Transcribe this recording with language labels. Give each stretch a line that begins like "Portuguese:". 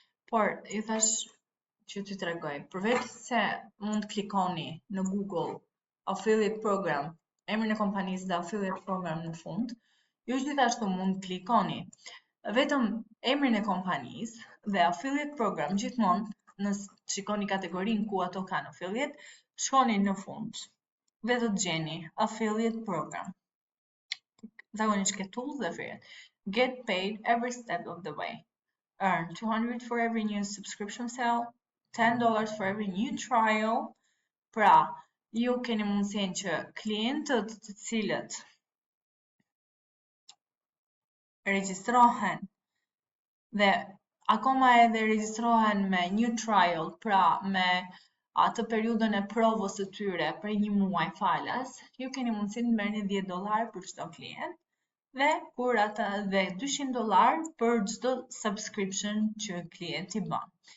Albanian: Por, ju thash që t'ju tregoj, përveç se mund të klikoni në Google affiliate program, emrin e kompanisë dhe affiliate program në fund, ju gjithashtu mund të klikoni vetëm emrin e kompanisë dhe affiliate program gjithmonë, nëse shikoni kategorinë ku ato kanë affiliate, shkoni në fund dhe do të gjeni affiliate program. Zakonisht ke tools dhe free.
English: Get paid every step of the way. Earn $200 for every new subscription sale, $10 for every new trial.
Albanian: Pra, ju keni mundësinë që klientët të cilët regjistrohen dhe akoma edhe regjistrohen me new trial, pra me atë periudhën e provës së tyre për një muaj falas, ju keni mundësinë të merrni $10 për çdo klient dhe kur ata dhe $200 për çdo subscription që klienti bën.